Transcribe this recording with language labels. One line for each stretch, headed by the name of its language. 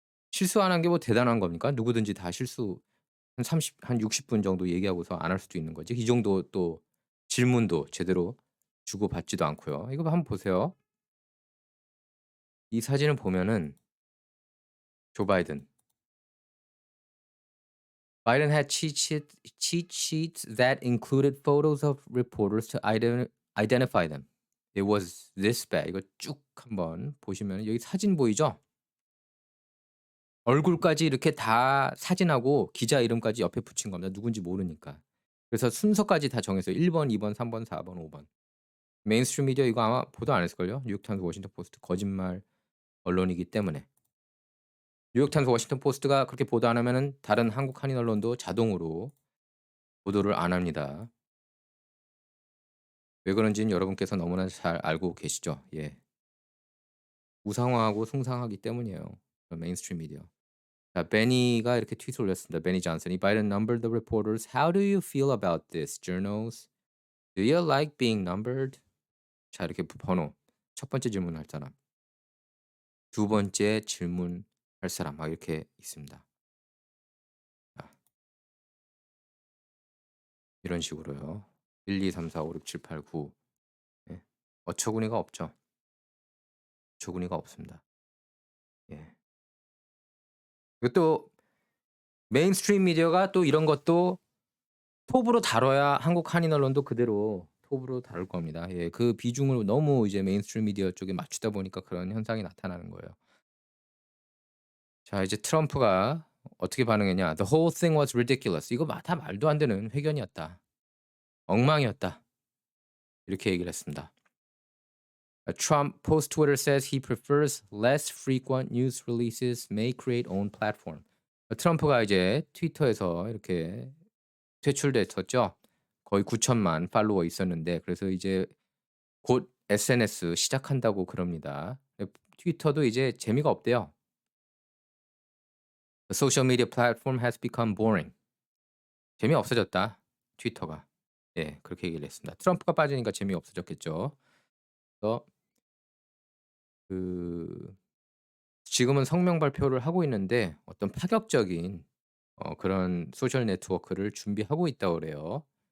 Korean: 실수 안 한 게 뭐 대단한 겁니까? 누구든지 다 실수 한 60분 정도 얘기하고서 안 할 수도 있는 거지. 이 정도 또 질문도 제대로 주고받지도 않고요. 이거 한번 보세요. 이 사진을 보면은 조 바이든.
English: Biden had cheat sheets that included photos of reporters to identify them. It was this bad.
Korean: 이거 쭉 한번 보시면 여기 사진 보이죠? 얼굴까지 이렇게 다 사진하고 기자 이름까지 옆에 붙인 겁니다, 누군지 모르니까. 그래서 순서까지 다 정했어요. 1 번, 2번, 3 번, 4 번, 5 번. 메인스트림 미디어 이거 아마 보도 안 했을걸요? 뉴욕타임스, 워싱턴 포스트 거짓말 언론이기 때문에. 뉴욕타임스, 워싱턴 포스트가 그렇게 보도 안 하면은 다른 한국 한인 언론도 자동으로 보도를 안 합니다. 왜 그런지는 여러분께서 너무나 잘 알고 계시죠. 예. 우상화하고 숭상하기 때문이에요, 그 메인스트림 미디어. 자, 베니가 이렇게 트윗을 올렸습니다.
English: 베니 존슨이 Biden numbered the reporters. How do you feel about this, journals? Do you like being numbered?
Korean: 자, 이렇게 번호. 첫 번째 질문할 사람, 두 번째 질문할 사람 막 이렇게 있습니다. 아, 이런 식으로요. 1, 2, 3, 4, 5, 6, 7, 8, 9. 예. 어처구니가 없죠. 어처구니가 없습니다. 예. 그리고 또 메인스트림 미디어가 또 이런 것도 톱으로 다뤄야 한국 한인 언론도 그대로 톱으로 다룰 겁니다. 예. 그 비중을 너무 이제 메인스트림 미디어 쪽에 맞추다 보니까 그런 현상이 나타나는 거예요. 자, 이제 트럼프가 어떻게 반응했냐.
English: "The whole thing was ridiculous."
Korean: 이거 다 말도 안 되는 회견이었다. 엉망이었다. 이렇게 얘기를 했습니다.
English: Trump post Twitter says he prefers less frequent news releases, may create own platform.
Korean: 트럼프가 이제 트위터에서 이렇게 퇴출됐었죠. 거의 9천만 팔로워 있었는데 그래서 이제 곧 SNS 시작한다고 그럽니다. 트위터도 이제 재미가 없대요.
English: "The social media platform has become boring."
Korean: 재미없어졌다, 트위터가. 예, 그렇게 얘기를 했습니다. 트럼프가 빠지니까 재미없어졌겠죠. 그래서 그 지금은 성명 발표를 하고 있는데 어떤 파격적인 그런 소셜 네트워크를 준비하고 있다고 그래요.